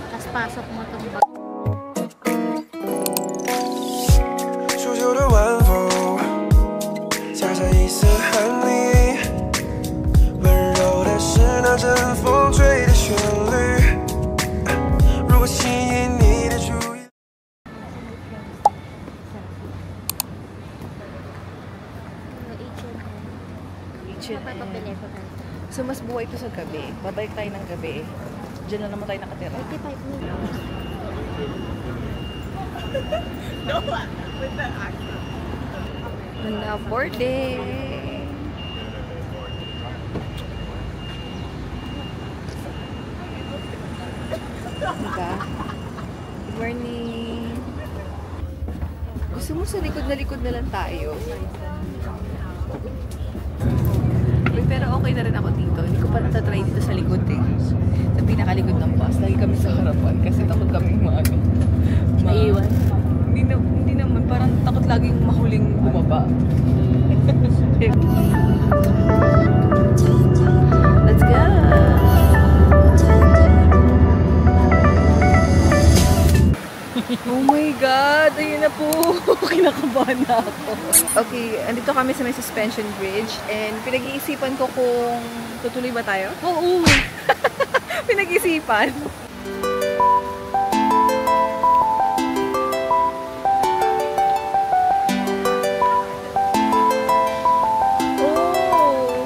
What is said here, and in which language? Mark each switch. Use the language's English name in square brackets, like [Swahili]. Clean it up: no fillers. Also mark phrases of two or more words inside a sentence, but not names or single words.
[Filipino] pasok mo itong bag. [Chinese] 初秋的晚风，夹着一丝寒意，温柔的是那阵风吹的旋律。如果吸引你的注意。 [Filipino] So, mas buhay ito sa gabi. Babalik tayo ng gabi. Diyan na naman tayo nakatira. [English] 85 minutes. No, with that accent. [Filipino] Ganda boarding. Diba? [English] Good morning. [Filipino] Gusto mo sa likod na lang tayo? Pero okay na rin ako dito. Hindi ko pa natatry dito sa likod eh. Sa pinakalikod ng bus. Lagi kami sa harapan kasi takot kami maiwan. Hindi naman. Parang takot laging mahuling bumaba. [English] Let's go! Oh my God! [Filipino] Ayun na po! Kinakabahan na ako. Okay, andito kami sa may [English] suspension bridge [Filipino] and pinag-iisipan ko kung tutuloy ba tayo? Oo! Pinag-iisipan. Oh!